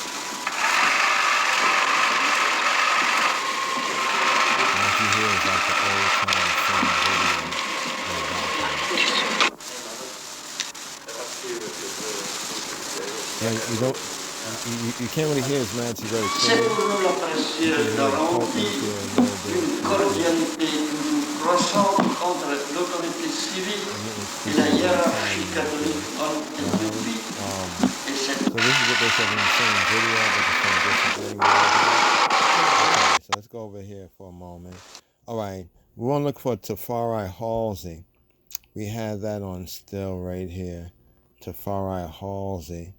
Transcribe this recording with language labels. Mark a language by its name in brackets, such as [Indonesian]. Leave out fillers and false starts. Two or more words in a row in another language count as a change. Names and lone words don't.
[English] What you hear is like the old time film video. Yeah, you can't really hear His Majesty very clearly. [Italian] Secondo la pressione davanti, [French] une cordialité toujours croissante entre l'autorité civile et la hiérarchie catholique en Éthiopie. [English] So this is what they said in the same video, but just from a different angle. Okay, so let's go over here for a moment. All right, we want to look for Tafari Halsey. We have that on still right here. Tafari Halsey.